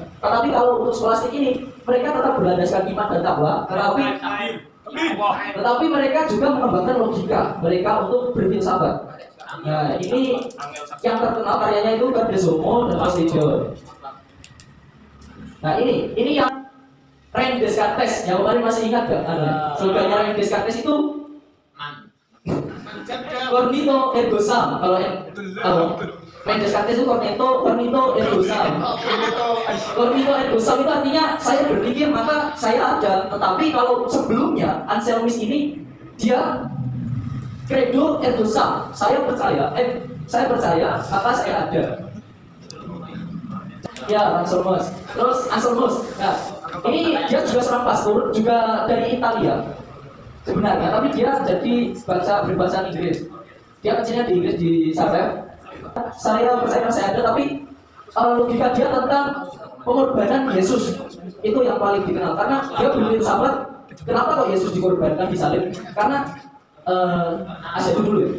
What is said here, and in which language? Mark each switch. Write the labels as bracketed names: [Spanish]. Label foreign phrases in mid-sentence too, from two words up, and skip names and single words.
[Indonesian] Tetapi kalau untuk skolastik ini mereka tetap berlandaskan iman dan takwa, tetapi mereka juga mengembangkan logika mereka untuk berfilsafat. Nah, ini yang terkenal karyanya itu Cardozo dan Pasteur. Nah, ini yang René Descartes, yang kemarin masih ingat gak? Slogannya René Descartes itu [Latin] Cognito ergo sum. [Indonesian] Kalau Mendes Descartes itu [Latin] cornito ergo sum. Cornito ergo sum [Indonesian] itu artinya saya berpikir maka saya ada. Tetapi kalau sebelumnya Anselmus ini dia [Latin] credo ergo sum. [Indonesian] Saya percaya maka saya ada. Ya, Anselmus. Terus Anselmus. Nah, ini dia juga seorang pastor, juga dari Italia sebenarnya, tapi dia jadi berbahasa Inggris. Dia kecilnya di Inggris di Zagreb. Saya percaya saya ada, tapi logika dia tentang pengorbanan Yesus itu yang paling dikenal, karena dia berfilsafat kenapa kok Yesus dikorbankan di salib, karena asyhadu dulu ya.